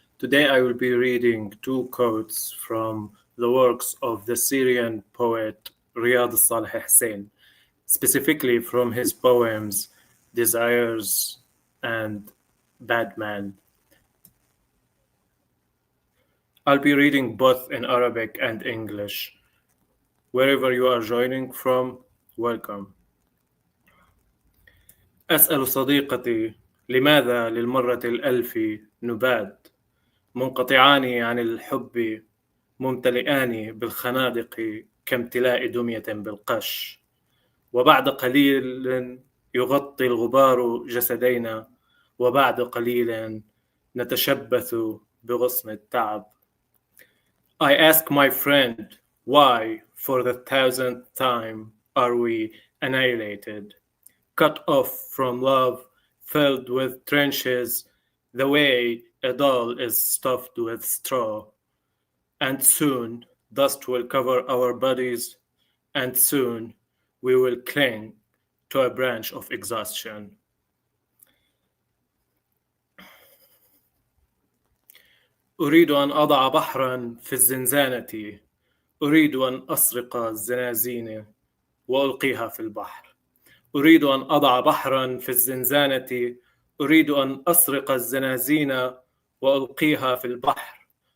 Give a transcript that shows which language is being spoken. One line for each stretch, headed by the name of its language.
English: Today, I will be reading two quotes from the works of the Syrian poet Riyad Saleh Hussein, specifically from his poems Desires and Bad Man. I'll be reading both in Arabic and English. Wherever you are joining from, welcome.
Arabic: أسأل صديقتي لماذا للمرة الألف نبات منقطعان عن الحب ممتلئان بالخنادق كامتلاء دمية بالقش وبعد قليل يغطي الغبار جسدينا وبعد قليل نتشبث بغصن التعب.
English: I ask my friend, why for the thousandth time are we annihilated? Cut off from love, filled with trenches, the way a doll is stuffed with straw. And soon dust will cover our bodies, and soon we will cling to a branch of exhaustion.
Arabic: أريد أن أضع بحرا في الزنزانة، أريد أن أسرق الزنازين وألقيها في البحر. أريد أن أضع بحرا في الزنزانة، أريد أن أسرق الزنازين وألقيها في البحر.